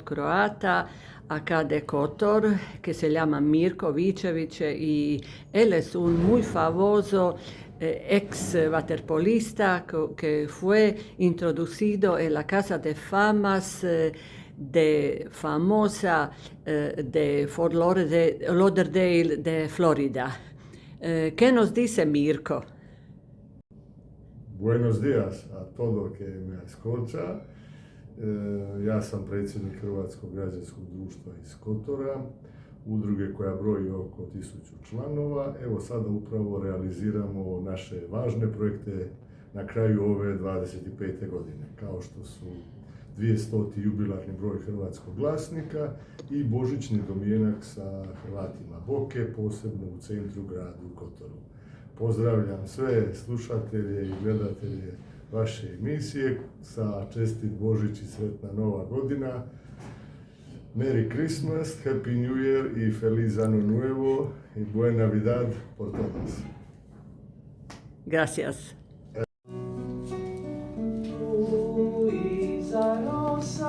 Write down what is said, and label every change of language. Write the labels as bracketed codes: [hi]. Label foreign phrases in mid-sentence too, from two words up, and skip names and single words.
[es] croata acá de Kotor, que se llama Mirko Vičević, y él es un muy famoso ex waterpolista que fue introducido en la Casa de Famas de famosa de Fort Lauderdale de Florida. ¿Qué nos dice Mirko? Buenos días a todo que me escucha. [hr] Ja sam predsjednik Hrvatskog građanskog društva iz Kotora, udruge koja broji oko 1000 članova. Evo sada upravo realiziramo naše važne projekte na kraju ove 25. godine, kao što su 200. jubilarni broj Hrvatskog glasnika i božićni domjenak sa Hrvatima Boke, posebno u centru gradu Kotoru. Pozdravljam sve slušatelje i gledatelje vaše emisije sa čestit Božić i sretna Nova godina. [en] Merry Christmas, Happy New Year [es] i Feliz Año Nuevo y Buena Navidad por todos. Gracias. Luisa